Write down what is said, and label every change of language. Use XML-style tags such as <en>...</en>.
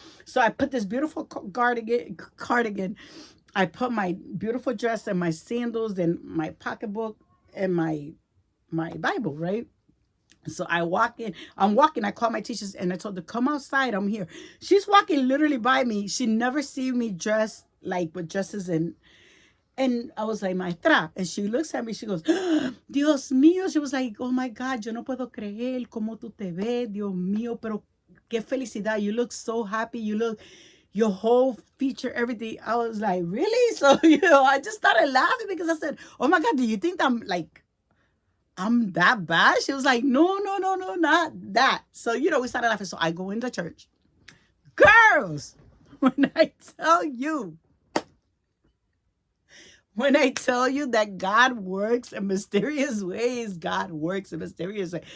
<en>So I put this beautiful cardigan. I put my beautiful dress and my sandals and my pocketbook and my Bible, right? So I walk in, I'm walking, I call my teachers and I told her, come outside, I'm here. She's walking literally by me. She never seen me dressed like with dresses and I was like, maestra. And she looks at me, she goes,</en> <es>Dios mío.</es> <en>She was like, oh my God,</en> <es>yo no puedo creer cómo tú te ves, Dios mío, pero qué felicidad.</es> <en>You look so happy. You look, your whole feature, everything. I was like, really? So, you know, I just started laughing because I said, oh my God, do you think I'm that bad? She was like, no, no, no, no, not that. So, you know, we started laughing. So I go into church. Girls, when I tell you, that God works in mysterious ways, God works in mysterious ways.</en>